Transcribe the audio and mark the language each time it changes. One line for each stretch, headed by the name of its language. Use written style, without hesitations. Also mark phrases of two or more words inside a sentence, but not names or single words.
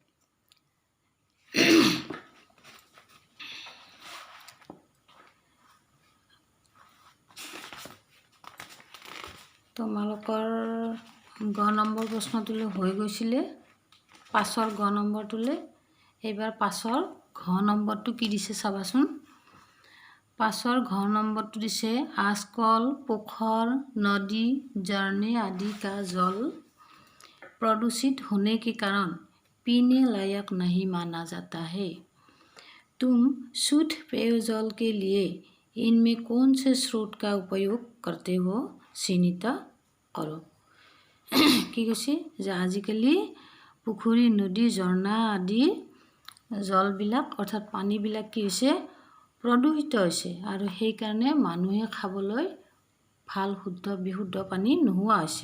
Assamese: তোমালোকৰ গ নম্বৰ প্ৰশ্নটোলৈ হৈ গৈছিলে 5ৰ গ নম্বৰটোলৈ। এইবাৰ 5ৰ ঘ নম্বৰটো কি দিছে চাবাচোন। 5ৰ ঘ নম্বৰটো দিছে
Hindi: आजकल पोखर नदी झरने आदि का जल प्रदूषित होने के कारण पीने लायक नहीं माना जाता है। तुम शुद्ध पेयजल के लिए इनमें कौन से स्रोत का उपयोग करते हो চিহ্নিত करो।
Assamese: কি কৈছে যে আজিকালি পুখুৰী নদী ঝৰ্ণা আদি জলবিলাক অৰ্থাৎ পানীবিলাক কি হৈছে প্ৰদূষিত হৈছে আৰু সেই কাৰণে মানুহে খাবলৈ ভাল শুদ্ধ বিশুদ্ধ পানী নোহোৱা হৈছে।